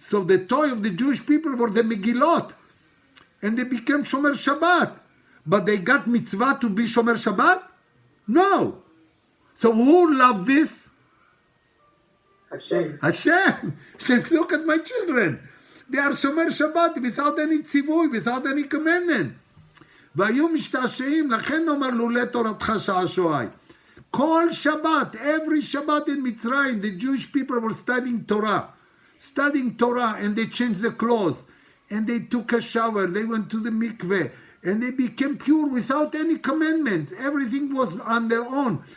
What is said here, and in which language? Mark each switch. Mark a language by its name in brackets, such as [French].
[English] So the toy of the Jewish people were the Megillot. And they became Shomer Shabbat. But they got mitzvah to be Shomer Shabbat? No. So who loved this? Hashem. Hashem. He said, look at my children. They are Shomer Shabbat without any tzivui, without any commandment. [Hebrew] והיו משתעשעים, לכן אומר לולא תורתך שעשועי. [English] כל Shabbat, every Shabbat in Mitzrayim, the Jewish people were studying Torah, and they changed the clothes, and they took a shower, they went to the mikveh, and they became pure without any commandments. Everything was on their own.